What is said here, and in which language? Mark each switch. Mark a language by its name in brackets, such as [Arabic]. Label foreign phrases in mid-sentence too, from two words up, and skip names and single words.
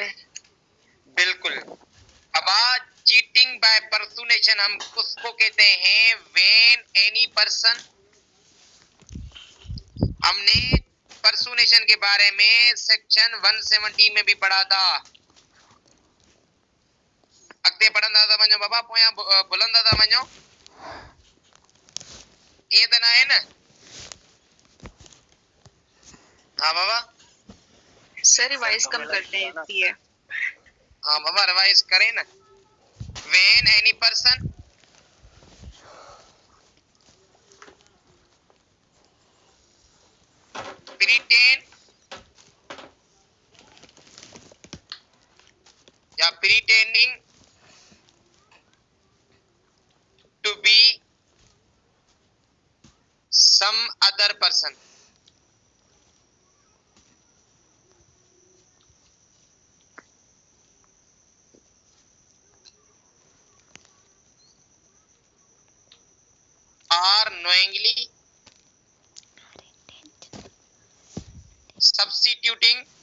[Hindi] बिल्कुल। अब आज [English] cheating by personation [Hindi] हम उसको कहते हैं [English] when any person. [Hindi] हमने पर्सुनेशन के बारे में सेक्शन 170 में भी पढ़ा था। [Sindhi] अॻिते पढ़ंदा था वञो बाबा, पोयां भुलंदा था वञो, ईअं त न आहे न? [Hindi] हाँ बाबा। सर रिवाइज कम करते हैं ये। हाँ बाबा रिवाइज करें ना। [English] when any person प्रिटेंड या pretending to be some other person are knowingly substituting